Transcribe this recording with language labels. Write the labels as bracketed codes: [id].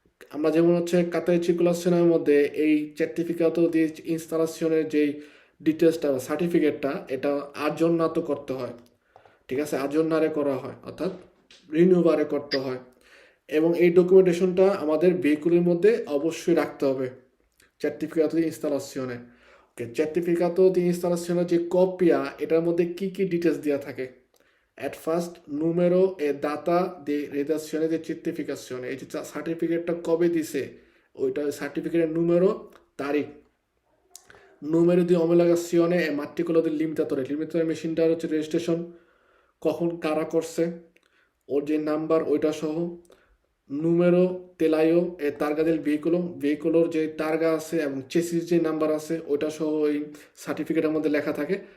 [bn] আমরা যেমন হচ্ছে কাতার চিকুলেশনের মধ্যে এই সার্টিফিকাতো দিয়ে ইনস্টলেশনের যেই ডিটেলসটা বা সার্টিফিকেটটা, এটা আজন্নাত করতে হয়, ঠিক আছে, আজন্নারে করা হয়, অর্থাৎ রিনিউভারে করতে হয়। এবং এই ডকুমেন্টেশনটা আমাদের ভেহিকুলের মধ্যে অবশ্যই রাখতে হবে certificato di installazione। ওকে, certificato di installazione যে কপিয়া, এটার মধ্যে কি কি ডিটেলস দেওয়া থাকে? [en] At first, [it] numero e data di redazione di certificazione। [bn] এই যে সার্টিফিকেটটা কবে দিছে, ওইটা সার্টিফিকেটের numero, তারিখ, [it] numero di omologazione e matricolo del limitatore। [bn] Limiter মেশিনটার হচ্ছে রেজিস্ট্রেশন কখন কারা করছে, ওর যে নাম্বার ওইটা সহ, [it] নুমেরো তেলায়ো এ তার্গা del [bn] ভেহিকুলোর যে তার্গা আছে এবং চেসিস যে নাম্বার আছে ওইটা সহ ওই সার্টিফিকেটের মধ্যে লেখা থাকে।